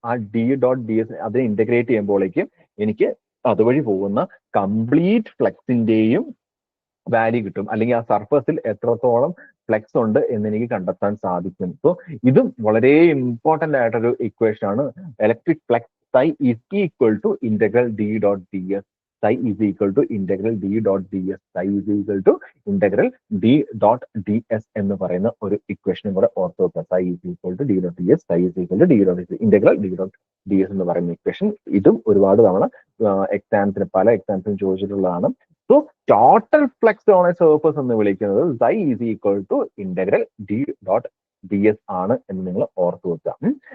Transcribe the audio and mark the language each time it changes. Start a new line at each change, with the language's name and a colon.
Malayalam: ആ D dot D S അതിനെ integrate ചെയ്യുമ്പോഴേക്കും എനിക്ക് അതുവഴി പോകുന്ന കംപ്ലീറ്റ് ഫ്ലക്സിന്റെയും വാല്യൂ കിട്ടും, അല്ലെങ്കിൽ ആ സർഫസിൽ എത്രത്തോളം ഫ്ലക്സ് ഉണ്ട് എന്ന് എനിക്ക് കണ്ടെത്താൻ സാധിക്കും. സോ ഇതും വളരെ ഇമ്പോർട്ടന്റ് ആയിട്ടൊരു ഇക്വേഷൻ ആണ്.
English: Electric flux psi is equal to integral D dot D S. Psi is equal to integral d dot ds. Psi is equal to integral d dot ds
Malayalam: എന്ന് പറയുന്ന ഒരു ഇക്വേഷനും കൂടെ ഓർത്ത് വെക്കുക.
English: Psi is equal to d dot ds. Psi is equal to d dot ds. Integral d dot ds
Malayalam: എന്ന് പറയുന്ന equation ഇതും ഒരുപാട് തവണ എക്സാംസിന് പല എക്സാംസിനും ചോദിച്ചിട്ടുള്ളതാണ്.
English: so total flux on a surface
Malayalam: എന്ന് വിളിക്കുന്നത്
English: Psi is equal to integral d dot ds
Malayalam: ആണ് എന്ന് നിങ്ങൾ ഓർത്ത് വെക്കുക.